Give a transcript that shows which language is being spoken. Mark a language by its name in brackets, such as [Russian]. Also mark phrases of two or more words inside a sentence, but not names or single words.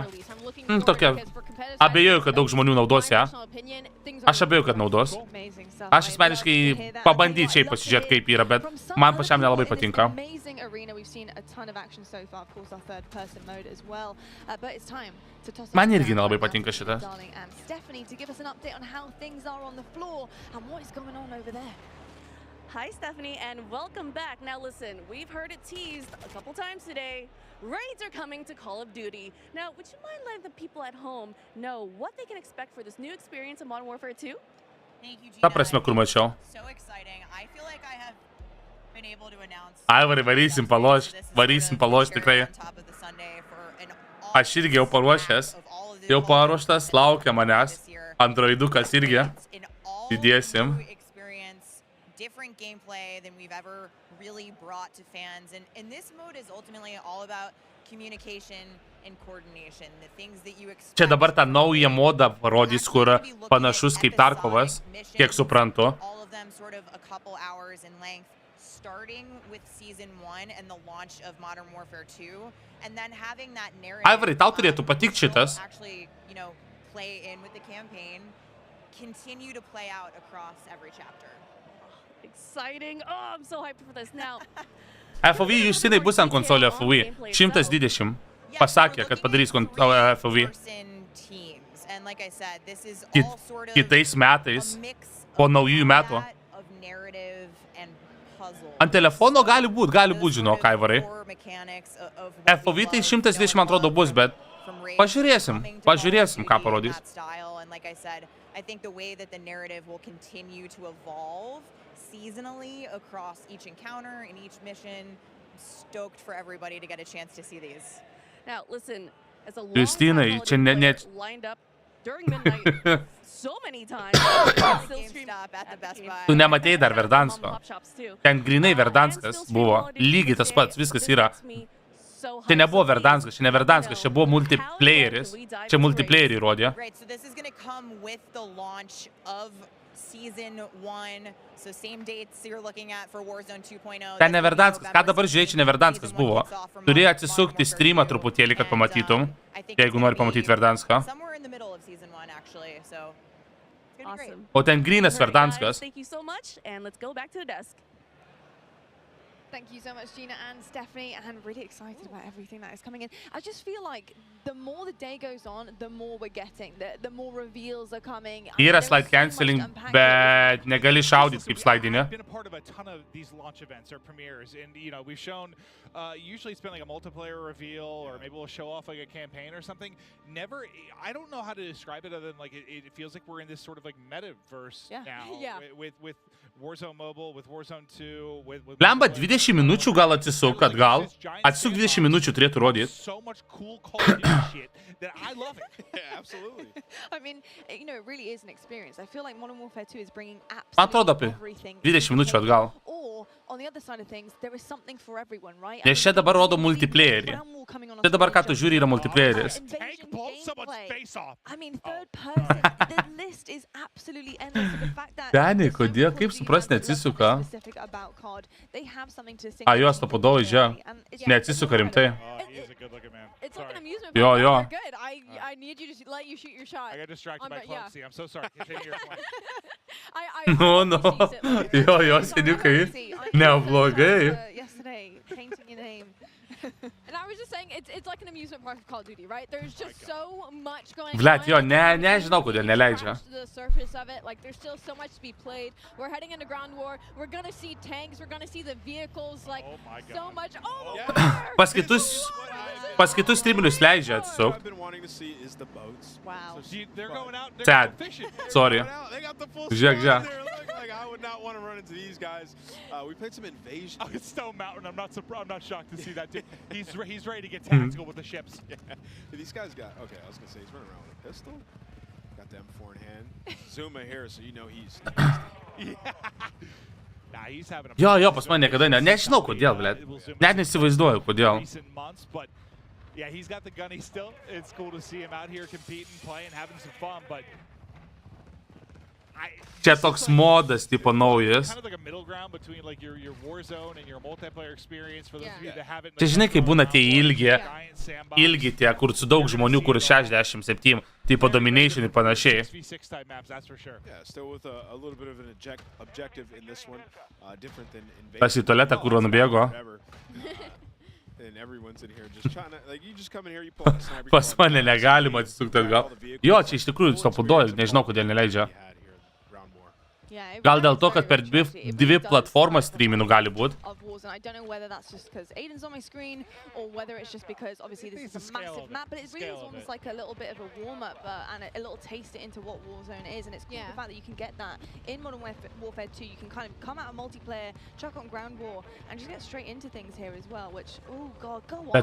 [Lithuanian] Tokia, abejoju, kad daug žmonių naudos ją. Aš abejoju, kad naudos. Aš asmeniškai pabandyčiai pasižiūrėti, kaip yra, bet man pačiam nelabai patinka. Man irgi nelabai patinka šitas. [English] Hi, Stephanie, and welcome back. Now listen, we've heard it teased a couple times today. Raids are coming to Call of Duty. Now, would you mind letting the people at home know what they can expect for this new experience in Modern Warfare 2? Thank you, Gina. [Lithuanian] Ta prasme, kur mačiau. [English] So exciting. I feel like I have been able to announce. [Lithuanian] Aivarai, varysim palošti tikrai. Aš irgi jau paruošęs. Jau paruoštas, laukia manęs. Androidukas irgi. Įdėsim. [English] Different gameplay than we've ever really brought to fans, and this mode is ultimately all about communication and coordination, the things that you expect. [Lithuanian] Čia dabar tą naują modą parodys, kur panašus kaip Tarkovas, kiek suprantu. [English] All of them sort of a couple hours in length, starting with season 1 and the launch of Modern Warfare 2, and then having that narrative. [Lithuanian] Aivarai, tau turėtų patikti šitas. [English] Actually, you know, play in with the campaign, continue to play out across every chapter. Exciting. Oh, I'm so hyped for this now. [Lithuanian] FOV Justinai bus ant konsolio FOV. 120. Pasakė, kad padarys FOV. Kitais metais, po naujųjų metų. Ant telefono gali būt, žinok, Aivarai. FOV tai 120 atrodo bus, bet pažiūrėsim, ką parodys. [English] I think the way that the narrative will continue to evolve seasonally across each encounter and each mission. I'm stoked for everybody to get a chance to see these. Now, listen, as a [Lithuanian] Justinai, čia net [English] lined up during midnight so many times. [Lithuanian] Tu nematėjai dar Verdansko. Ten grinai Verdanskas buvo. Lygiai tas pats, viskas yra. Čia nebuvo Verdanskas, čia ne Verdanskas, čia buvo multiplayeris. Čia multiplayerį rodė. Ten ne Verdanskas, ką dabar žiūrėjai, čia ne Verdanskas buvo. Turėjai atsisukti streamą truputėlį, kad pamatytum, jeigu nori pamatyti Verdanską. O ten grynas Verdanskas. [English] Thank you so much, Gina and Stephanie, and really excited about everything that is coming in. I just feel like the more the day goes on, the more we're getting, the more reveals are coming. [Lithuanian] Yra [English] slide canceling, [Lithuanian] bet negali šaudyti kaip slaidinė. [English] I've been a part of a ton of these launch events or premieres, and you know, we've shown usually it's been like a multiplayer reveal, or maybe we'll show off like a campaign or something. Never, I don't know how to describe it other than like it feels like we're in this sort of like metaverse now. Yeah. With Warzone Mobile, with Warzone 2, with [Lithuanian] Lemba 20 minučių gal atsisuk atgal. Atsisuk 20 minučių turėtų rodyti. [English] So much cool Call of Duty shit, then I love it. Yeah, absolutely. I mean, you know, it really is an experience. I feel like Modern Warfare 2 is bringing [Lithuanian] Man atrodo [English] absolutely [Lithuanian] apie [English] everything. [Lithuanian] 20 minučių atgal. [English] Or, on the other side of things, there is something for everyone, right? [Lithuanian] Nes čia dabar rodo multiplayerį. Čia dabar ką tu žiūri yra multiplayeris. [English] I mean, third person, the list is absolutely endless. The fact that Dani, [Lithuanian] kodėl, kaip supras, neatsisuka? A, juos to padovai, neatsisuka rimtai. [English] It's like an amusement [Lithuanian] Jo, [English] park. [Lithuanian] jo. [English] You're good. I need you to let you shoot your shot. I got distracted by Clumsy. I'm so sorry. Continue your point. No. [Lithuanian] Jo, seniukai. Neblogai. [English] Yesterday, painting your name. And I was just saying, it's like an amusement park of Call of Duty, right? There's just so much going [Lithuanian] Vlad, jo, [English] on. [Lithuanian] nežinau, kodėl neleidžia. [English] The surface of it, like there's still so much to be played. We're heading into ground war. We're gonna see tanks. We're gonna see the vehicles. Like so much. Oh, [Lithuanian] Pas kitus streamerius leidžia atsisuk. [English] wow. They're going out. Sad. Sorry. Žiūrėk. I would not want to run into these guys. We played some Invasion. Oh, it's Stone Mountain. I'm not shocked to see that dude. He's ready to get tactical with the ships. Yeah. These guys got, okay, I was going to say, he's running around with a pistol. Got the M4 in hand. Zuma here, so you know he's yeah. Nah, he's having a [Lithuanian] Jo, pas man niekada nežinau kodėl, blėt. Net nesivaizduoju kodėl. [English] But yeah, he's got the gunny still. It's cool to see him out here competing, playing, having some fun, but [Lithuanian] Čia toks modas, tipo naujas. [English] kind of like a middle ground between like your Warzone and your multiplayer experience for those of you that haven't. [Lithuanian] Čia žinai, kai būna tie ilgi tie, kur su daug žmonių, kur 67, tipo Domination ir panašiai. [English] Yeah, still with a little bit of an objective in this one, different than Invasion. [Lithuanian] Tas į tualetą, kur nubėgo. [English] And everyone's in here just trying to, like, you just come in here, you pull out a sniper. [Lithuanian] Pas mane negalima atsisukti atgal. Jo, čia iš tikrųjų stopudoja, nežinau, kodėl neleidžia. Gal dėl to, kad per dvi platformas streaminu gali būt. [English] I don't know whether that's just because Aiden's on my screen or whether it's just because obviously this is a massive map, but it really is almost like a little bit of a warm-up and a little taste into what Warzone is, and it's cool the fact that you can get that in Modern Warfare 2. You can kind of come out of multiplayer, chuck on ground war, and just get straight into things here as well, which, oh god, go on.